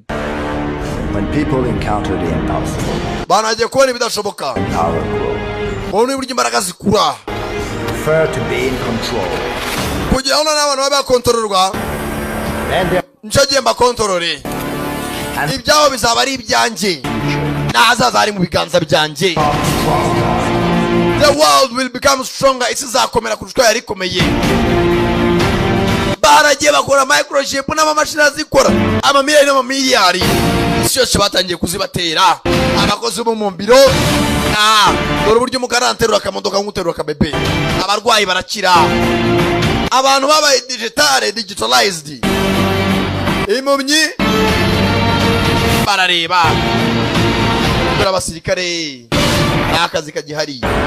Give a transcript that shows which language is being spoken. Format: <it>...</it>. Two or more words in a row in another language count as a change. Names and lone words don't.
<en>When people encounter the impossible,</en> <rw>banagiye kubona ibidashoboka</rw> <en>power grows.</en> <rw>babona uburyo imbaraga zikura</rw> <en>Prefer to be in control.</en> <rw>kugira ngo n'abantu babe bakontororwa</rw> <en>Then their</en> <rw>nicyo gihe mbakontorore</rw> <en>And-</en> <rw>ibyaho bizaba ari ibyanjye n'ahazaza ari mu biganza byanjye</rw> <en>the world will become stronger</en> <rw>isi izakomera kurusha uko yari ikomeye baragiye bakora microchip n'amamashini azikora amamiliyoni n'amamiliyari isi yose batangiye kuzibatera abakozi bo mu biro dore uburyo umugara aterura akamodoka nk'uterura akabebe abarwayi barakira abantu babaye digitalized impumyi barareba dore abasirikare n'akazi kagihari</rw>